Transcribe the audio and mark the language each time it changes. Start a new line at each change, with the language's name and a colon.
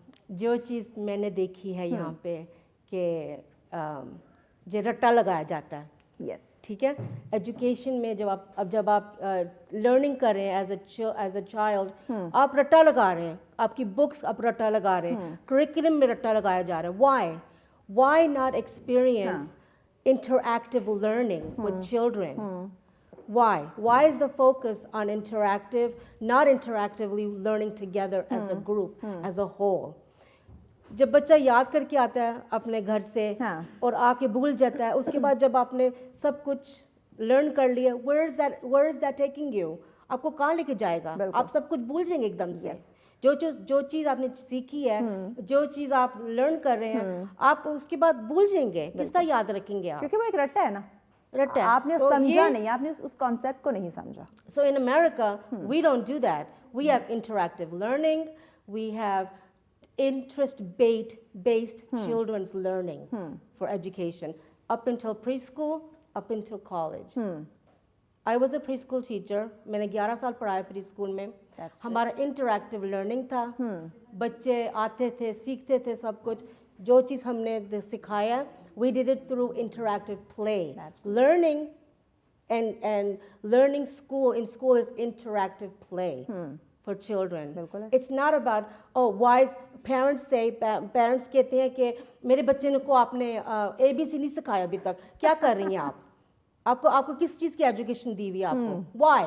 Hindi: जो चीज़ मैंने देखी है यहाँ पे कि जो रट्टा लगाया जाता है, ठीक है, एजुकेशन में जब आप लर्निंग कर रहे हैं एज अ चाइल्ड, आप रट्टा लगा रहे हैं, आपकी बुक्स आप रट्टा लगा रहे हैं, करिकुलम में रट्टा लगाया जा रहा है।
English: Why not experience interactive learning with children? Why is the focus on interactive, not interactively learning together as a group, as a whole?
Hindi: जब बच्चा याद करके आता है अपने घर से और आके भूल जाता है, उसके बाद जब आपने सब कुछ लर्न कर लिया,
English: where is that taking you?
Hindi: आपको कहाँ लेके जाएगा? आप सब कुछ भूल जाएंगे एकदम से। जो चीज़ आपने सीखी है, जो चीज़ आप लर्न कर रहे हैं, आप उसके बाद भूल जाएंगे। किस तरह याद रखेंगे आप? क्योंकि वो एक रट्टा है ना, रट्टा है। आपने समझा नहीं, आपने उस कॉन्सेप्ट को नहीं समझा।
English: So in America, we don't do that. We have interactive learning. We have interest-based children's learning for education up until preschool, up until college. I was a preschool teacher.
Hindi: मैंने 11 साल पढ़ाया preschool में। हमारा interactive learning था। बच्चे आते थे, सीखते थे सब कुछ। जो चीज़ हमने सिखाया,
English: we did it through interactive play. Learning and learning in school is interactive play for children. It's not about, oh, why parents
Hindi: कहते हैं कि मेरे बच्चे को आपने ABC नहीं सिखाया अभी तक, क्या कर रही हैं आप? आपको किस चीज़ की एजुकेशन दी हुई है आपको?